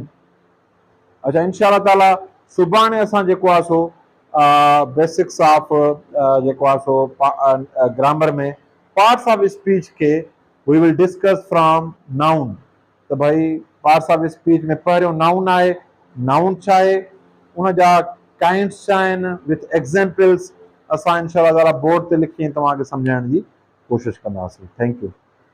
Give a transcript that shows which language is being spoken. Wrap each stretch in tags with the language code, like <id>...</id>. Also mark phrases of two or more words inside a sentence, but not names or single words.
<sd>अच्छा,</sd> <ar>إن شاء الله تعالى</ar> <sd>सुभाणे असां जेको आहे सो</sd> <en>basics of</en> <sd>जेको आहे सो ग्रामर में</sd> <en>parts of speech</en> <sd>खे</sd> <en>we will discuss from noun.</en> <sd>त भाई</sd> <en>parts of speech</en> <sd>में पहिरियों नाउन आहे, नाउन छा आहे, उन जा काइंड्स छा आहिनि</sd> <en>with examples,</en> <sd>असां</sd> <ar>إن شاء الله تعالى</ar> <sd>बोर्ड ते लिखी तव्हांखे सम्झाइण जी कोशिशि कंदासीं।</sd> <en>Thank you.</en>